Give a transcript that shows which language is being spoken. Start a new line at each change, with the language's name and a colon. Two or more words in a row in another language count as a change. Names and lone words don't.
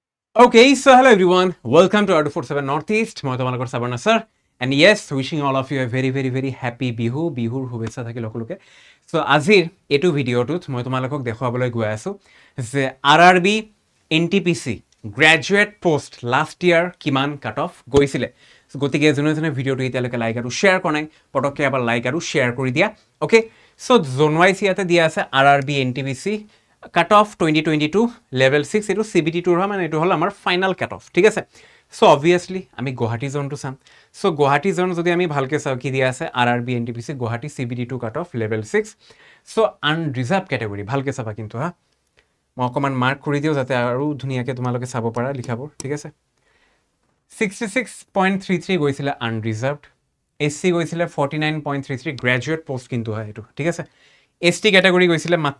English: Okay, so hello everyone. Welcome to R247 Northeast.
Assamese: মই তোমালোকৰ সাবৰ্ণ sir.
English: And yes, wishing all of you a very happy Bihu.
Assamese: Bihur শুভেচ্ছা থাকিল সকলোকে. So আজিৰ এটো ভিডিওটোত মই তোমালোকক দেখুৱাবলৈ গৈ আছো যে RRB NTPC
English: graduate post last year
Assamese: কিমান
English: cut off
Assamese: গৈছিলে. So গতিকে জনে ভিডিওটো এতিয়ালৈকে লাইক আৰু শেয়াৰ কৰা নাই পটককে আবার লাইক আৰু শেয়াৰ কৰি দিয়া.
English: Okay, so zone wise
Assamese: ইয়াতে দিয়া আছে
English: RRB NTPC cut off 2022 level 6
Assamese: এটো CBT টুৰ হয় মানে এটো হল আমাৰ
English: final cut off
Assamese: ঠিক আছে
English: so obviously
Assamese: আমি গুৱাহাটী জোনটো চাম সো গুৱাহাটী জোন যদি আমি ভালকে চাও কি দিয়া আছে RRB NTPC গুৱাহাটী CBT 2
English: cut off level 6 so unreserve category
Assamese: ভালকে চাবা কিন্তু হা মই অকমান মাৰ্ক কৰি দিও যাতে আৰু ধুনিয়াকে তোমালোকে চাব পাৰা লিখাবোৰ ঠিক আছে 66.33 গৈছিলে আনৰিজাৰ্ভড SC গৈছিলে 49.33
English: graduate post
Assamese: কিন্তু হয় এটো ঠিক আছে ST ক্যাটাগৰী গৈছিলে মাত্ৰ